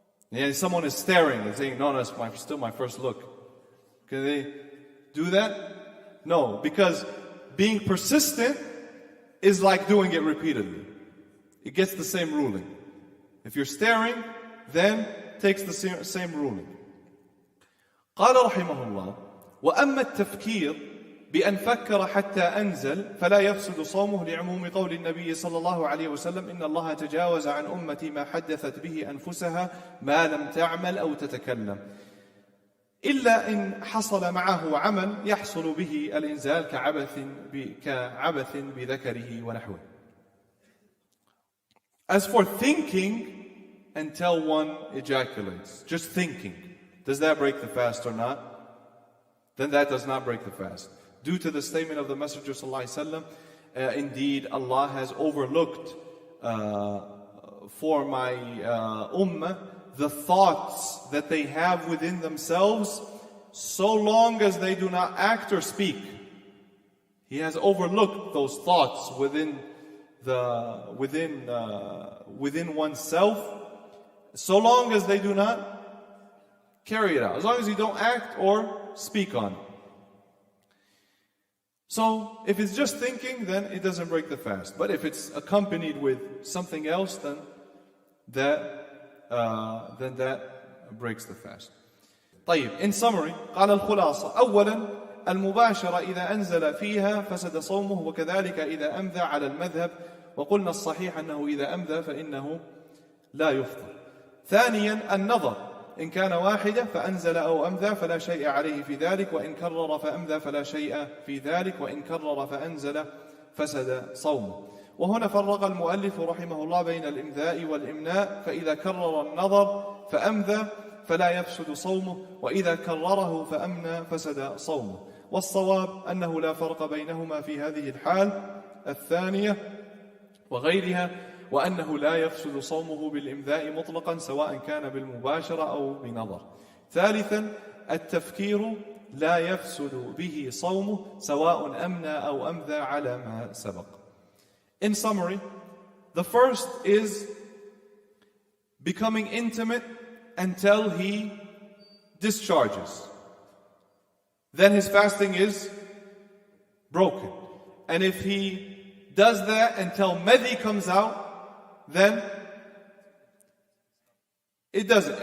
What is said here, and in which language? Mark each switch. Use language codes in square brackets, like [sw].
[en] Yeah, someone is staring and saying, no, that's still my first look. Can they do that? No, because being persistent is like doing it repeatedly. It gets the same ruling. If you're staring, then it takes the same ruling. [ar] قال رحمه الله وأما التفكير بأن فكر حتى أنزل فلا يفسد صومه لعموم قول النبي صلى الله عليه وسلم إن الله تجاوز عن أمتي ما حدثت به أنفسها ما لم تعمل أو تتكلم إلا إن حصل معه عمل يحصل به الإنزال كعبث بذكره ونحوه. [en] As for thinking until one ejaculates, just thinking, does that break the fast or not? Then that does not break the fast. Due to the statement of the Messenger ﷺ, indeed Allah has overlooked for my ummah the thoughts that they have within themselves, so long as they do not act or speak. He has overlooked those thoughts within oneself, so long as they do not carry it out, as long as you don't act or speak on it. So if it's just thinking, then it doesn't break the fast. But if it's accompanied with something else, then that breaks the fast. [ar] طيب, [en] in summary, [ar] قال الخلاصة: أولا المباشرة إذا أنزل فيها فسد صومه، وكذلك إذا أمذى على المذهب، وقلنا الصحيح أنه إذا أمذى فإنه لا يفطر. ثانيا النظر، إن كان واحدة فأنزل أو أمذى فلا شيء عليه في ذلك، وإن كرر فأمذى فلا شيء في ذلك، وإن كرر فأنزل فسد صومه. وهنا فرق المؤلف رحمه الله بين الإمذاء والإمناء، فإذا كرر النظر فأمذى فلا يفسد صومه، وإذا كرره فأمنى فسد صومه. والصواب أنه لا فرق بينهما في هذه الحال الثانية وغيرها، وأنه لا يفسد صومه بالإمذاء مطلقا سواء كان بالمباشرة أو بنظر. ثالثا التفكير لا يفسد به صومه سواء أمنى أو أمذى على ما سبق. [en] In summary, the first is becoming intimate until he discharges. Then his fasting is broken. And if he does that until madhi comes out, then it doesn't.